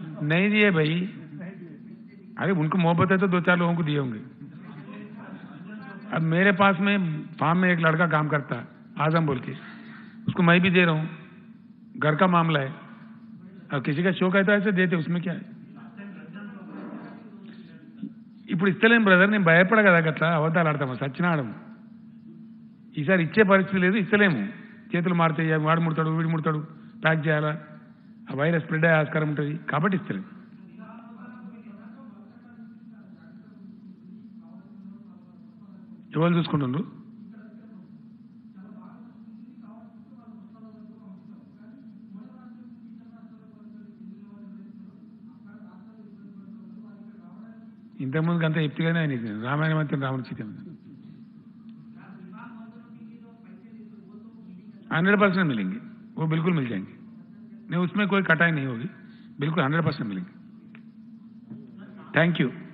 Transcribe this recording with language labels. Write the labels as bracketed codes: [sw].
[hi] नहीं दिए भाई, अरे उनको मोहब्बत है तो 2-4 लोगों को दिए होंगे. अब मेरे पास में फार्म में एक लड़का काम करता है, आजम बोल के, उसको मैं भी दे रहा हूँ. घर का मामला है. अब किसी का शौक है तो ऐसे देते, उसमें क्या है. [te] ఇప్పుడు ఇస్తలేం బ్రదర్, నేను భయపడ కదా అట్లా అబద్ధాలు ఆడతాము, సచ్చిన ఆడము. ఈసారి ఇచ్చే పరిస్థితి లేదు, ఇస్తలేము. చేతులు మారుతాయి, వాడు ముడతాడు వీడు ముడతాడు, ప్యాక్ చేయాలా, ఆ వైరస్ స్ప్రెడ్ అయ్యే ఆస్కారం ఉంటుంది, కాబట్టి ఇస్తలేము. ఎవరు చూసుకుంటుండ్రు? ఇంతకుముందుకు అంతా చెప్తేగానే ఆయన రామాయణ మంత్రి రాముడి సీత [hi] 100% मिलेंगे, वो बिल्कुल मिल जाएंगे. नहीं, उसमें कोई कटाई नहीं होगी, बिल्कुल 100% मिलेंगे. Thank you.